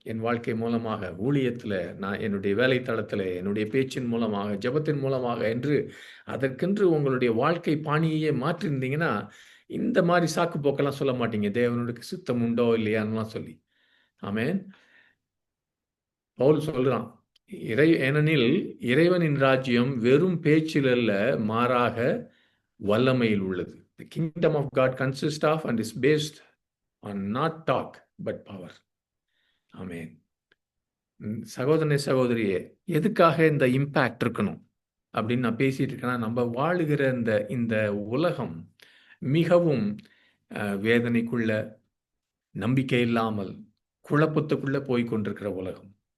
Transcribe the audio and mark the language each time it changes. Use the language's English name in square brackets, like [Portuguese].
[Tamil] என் வாழ்க்கை மூலமாக, ஊழியத்தில, நான் என்னுடைய வேலை தளத்தில, என்னுடைய பேச்சின் மூலமாக, ஜெபத்தின் மூலமாக என்று அதற்கென்று உங்களுடைய வாழ்க்கை பாணியையே மாற்றியிருந்தீங்கன்னா, இந்த மாரி சாக்கு போக்கெல்லாம் சொல்ல மாட்டீங்க. தேவனுக்கு சித்தம் உண்டோ இல்லையான்னுலாம் சொல்லி. ஆமென். பவுல் சொல்றான். ஏனெனில் இறைவனின் ராஜ்யம் வெறும் பேச்சில் அல்ல, மாறாக வல்லமையில் உள்ளது. [English] The kingdom of God consists of and is based on not talk but power. [Tamil] ஆமென். சகோதரனே, சகோதரியே, எதுக்காக இந்த இம்பாக்ட் இருக்கணும் அப்படின்னு நான் பேசிட்டு இருக்கேன்னா, நம்ம வாழுகிற இந்த இந்த உலகம் மிகவும் வேதனைக்குள்ள, நம்பிக்கை இல்லாமல், குழப்பத்துக்குள்ள போய் கொண்டிருக்கிற உலகம்.